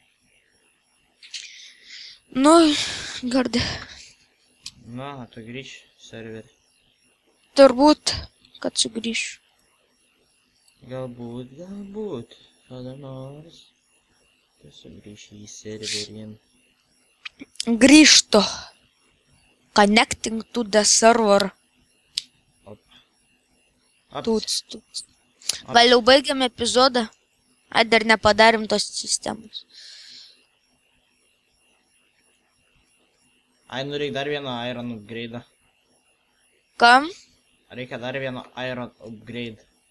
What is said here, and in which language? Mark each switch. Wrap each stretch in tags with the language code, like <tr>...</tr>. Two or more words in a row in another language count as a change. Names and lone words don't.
<lt>Nu, gardė. Na, tu grįš serverį. Turbūt, kad sugrįšiu. Galbūt, kada nors. Tu sugrįši į serverį. Grįžtu.</lt> <en>Connecting to the server. Tuts.</en> <lt>Gal jau baigiam epizodą? Ai, dar nepadarėm tos sistemos. Ai, nu reikia dar vieną</lt> <en>Iron upgrade.</en> <lt>Kam? Reikia dar vieną</lt> <en>Iron upgrade.</en>